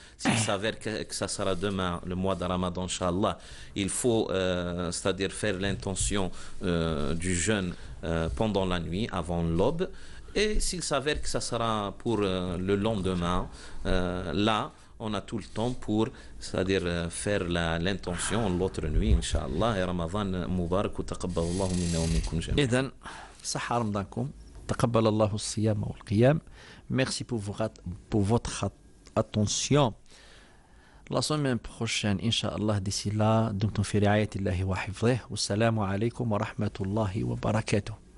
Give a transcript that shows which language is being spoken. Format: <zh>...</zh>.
<fr>S'il s'avère que ça sera demain, le mois de Ramadan, Inch'Allah, il faut, c'est-à-dire faire l'intention du jeûne pendant la nuit, avant l'aube. Et s'il s'avère que ça sera pour le lendemain, là, on a tout le temps pour, c'est-à-dire faire l'intention l'autre nuit, Inch'Allah.</fr> <ar>Et Ramadan Mubarak, wa taqabbalallahu minna wa minkum jami'an. إذن صحة رمضانكم تقبل الله الصيام والقيام.</ar> <fr>Merci pour votre attention. La semaine prochaine, Inch'Allah, d'ici là,</fr> <ar>دمتم في رعاية الله وحفظه. والسلام عليكم ورحمة الله وبركاته.</ar>